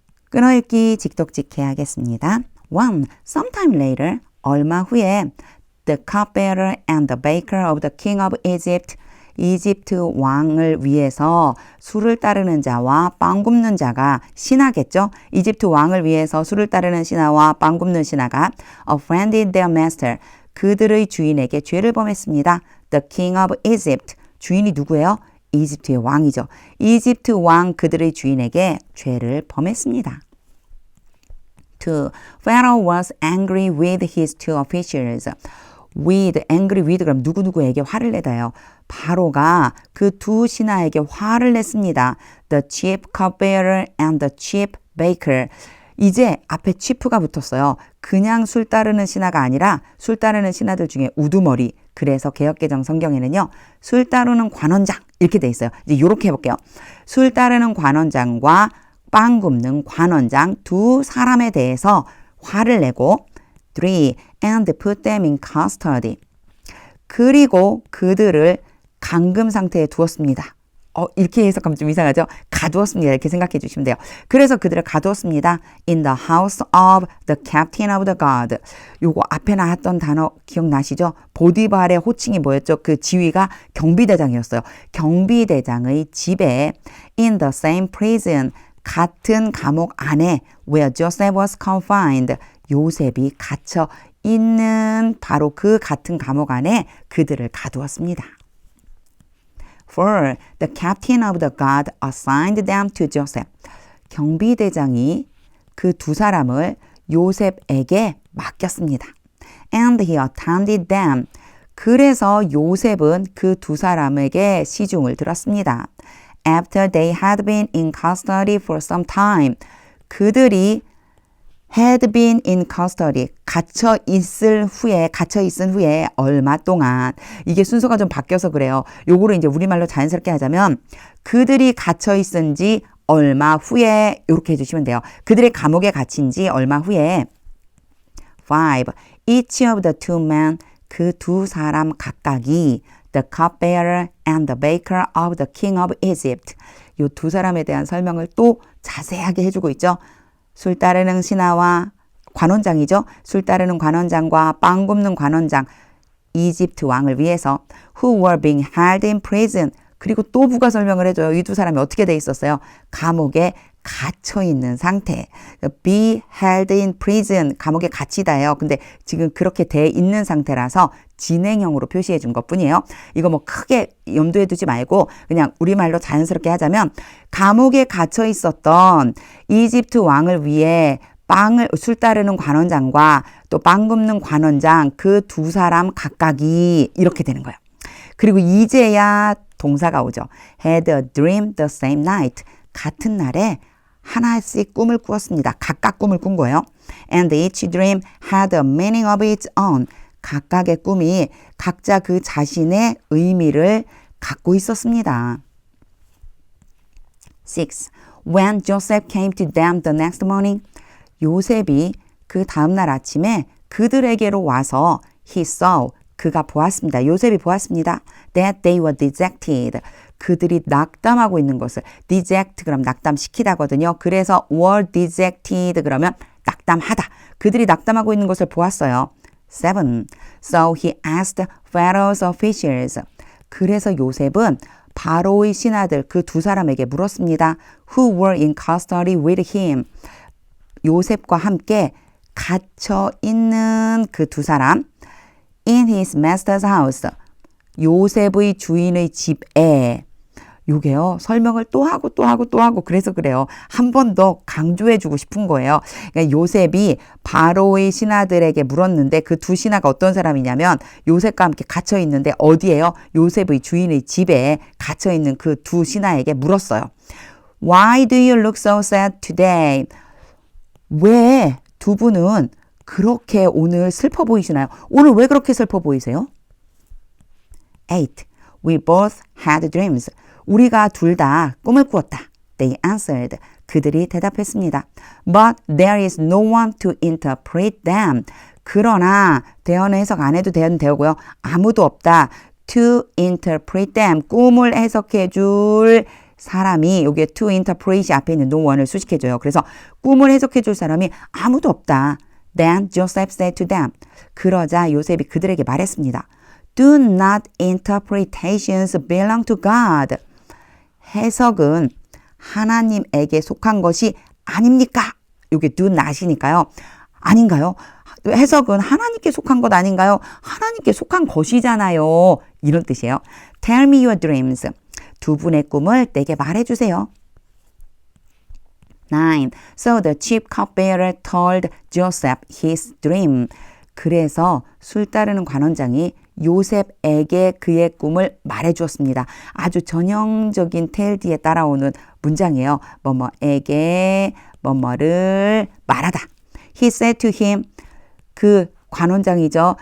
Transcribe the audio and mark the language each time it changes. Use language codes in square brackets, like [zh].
[ko] 끊어읽기 직독직해 하겠습니다. 1. [en] Sometime later, [ko] 얼마 후에 [en] the cupbearer and the baker of the king of Egypt, [ko] 이집트 왕을 위해서 술을 따르는 자와 빵 굽는 자가 신하겠죠. 이집트 왕을 위해서 술을 따르는 신하와 빵 굽는 신하가 [en] offended their master, [ko] 그들의 주인에게 죄를 범했습니다. [en] The king of Egypt, [ko] 주인이 누구예요? 이집트의 왕이죠. 이집트 왕 그들의 주인에게 죄를 범했습니다. 2. [en] Pharaoh was angry with his two officials. [ko] with, angry with 그럼 누구누구에게 화를 내다요. 바로가 그 두 신하에게 화를 냈습니다. [en] The chief cupbearer and the chief baker. [ko] 이제 앞에 chief가 붙었어요. 그냥 술 따르는 신하가 아니라 술 따르는 신하들 중에 우두머리. 그래서 개역개정 성경에는요. 술 따르는 관원장 이렇게 돼 있어요. 이제 이렇게 해볼게요. 술 따르는 관원장과 빵 굽는 관원장 두 사람에 대해서 화를 내고 3. [en] And put them in custody. [ko] 그리고 그들을 감금 상태에 두었습니다. 이렇게 해석하면 좀 이상하죠? 가두었습니다. 이렇게 생각해 주시면 돼요. 그래서 그들을 가두었습니다. [en] In the house of the captain of the guard. [ko] 요거 앞에 나왔던 단어 기억나시죠? 보디발의 호칭이 뭐였죠? 그 지위가 경비대장이었어요. 경비대장의 집에 [en] in the same prison. [ko] 같은 감옥 안에 [en] where Joseph was confined. [ko] 요셉이 갇혀 있는 바로 그 같은 감옥 안에 그들을 가두었습니다. 4. [en] The captain of the guard assigned them to Joseph. [ko] 경비대장이 그 두 사람을 요셉에게 맡겼습니다. [en] And he attended them. [ko] 그래서 요셉은 그 두 사람에게 시중을 들었습니다. [en] After they had been in custody for some time. [ko] 그들이 [en] had been in custody. [ko] 갇혀 있은 후에 얼마 동안. 이게 순서가 좀 바뀌어서 그래요. 요거를 이제 우리말로 자연스럽게 하자면 그들이 갇혀 있은 지 얼마 후에 이렇게 해주시면 돼요. 그들의 감옥에 갇힌 지 얼마 후에 5. [en] Each of the two men. [ko] 그 두 사람 각각이 [en] the cupbearer and the baker of the king of Egypt. [ko] 이 두 사람에 대한 설명을 또 자세하게 해주고 있죠. 술 따르는 신하와 관원장이죠. 술 따르는 관원장과 빵 굽는 관원장, 이집트 왕을 위해서 [en] who were being held in prison. [ko] 그리고 또 부가 설명을 해줘요. 이 두 사람이 어떻게 돼 있었어요? 감옥에 갇혀 있는 상태. [en] be held in prison. [ko] 감옥에 갇히다예요. 근데 지금 그렇게 돼 있는 상태라서 진행형으로 표시해 준 것뿐이에요. 이거 뭐 크게 염두에 두지 말고 그냥 우리말로 자연스럽게 하자면 감옥에 갇혀 있었던 이집트 왕을 위해 술 따르는 관원장과 또 빵 굽는 관원장 그 두 사람 각각이 이렇게 되는 거예요. 그리고 이제야 동사가 오죠. [en] had a dream the same night. [ko] 같은 날에 하나씩 꿈을 꾸었습니다. 각각 꿈을 꾼 거예요. [en] And each dream had a meaning of its own. [ko] 각각의 꿈이 각자 그 자신의 의미를 갖고 있었습니다. 6. [en] When Joseph came to them the next morning, [ko] 요셉이 그 다음날 아침에 그들에게로 와서 [en] he saw, [ko] 그가 보았습니다. 요셉이 보았습니다. [en] That they were dejected. [ko] 그들이 낙담하고 있는 것을 deject 그럼 낙담시키다거든요. 그래서 were dejected 그러면 낙담하다. 그들이 낙담하고 있는 것을 보았어요. 7. [en] So he asked Pharaoh's officials. [ko] 그래서 요셉은 바로의 신하들 그 두 사람에게 물었습니다. [en] Who were in custody with him. [ko] 요셉과 함께 갇혀 있는 그 두 사람. [en] In his master's house. [ko] 요셉의 주인의 집에. 요게요. 설명을 또 하고 그래서 그래요. 한 번 더 강조해주고 싶은 거예요. 그러니까 요셉이 바로의 신하들에게 물었는데 그 두 신하가 어떤 사람이냐면 요셉과 함께 갇혀 있는데 어디에요? 요셉의 주인의 집에 갇혀 있는 그 두 신하에게 물었어요. [en] Why do you look so sad today? [ko] 왜 두 분은 그렇게 오늘 슬퍼 보이시나요? 오늘 왜 그렇게 슬퍼 보이세요? [en] 8. We both had dreams. [ko] 우리가 둘 다 꿈을 꾸었다. [en] They answered. [ko] 그들이 대답했습니다. [en] But there is no one to interpret them. [ko] 그러나 대어는 해석 안 해도 되고요. 아무도 없다. [en] To interpret them. [ko] 꿈을 해석해 줄 사람이 여기에 to interpret이 앞에 있는 no one을 수식해 줘요. 그래서 꿈을 해석해 줄 사람이 아무도 없다. [en] Then Joseph said to them. [ko] 그러자 요셉이 그들에게 말했습니다. [en] Do not interpretations belong to God. [ko] 해석은 하나님에게 속한 것이 아닙니까? 이게 do not이니까요. 아닌가요? 해석은 하나님께 속한 것 아닌가요? 하나님께 속한 것이잖아요. 이런 뜻이에요. [en] Tell me your dreams. [ko] 두 분의 꿈을 내게 말해주세요. 9. [en] So the chief cupbearer told Joseph his dream. [ko] 그래서 술 따르는 관원장이 요셉에게 그의 꿈을 말해주었습니다. 아주 전형적인 tell 뒤에 따라오는 문장이에요. 뭐뭐에게 뭐뭐를 말하다. [en] He said to him. [ko] 그 관원장이죠.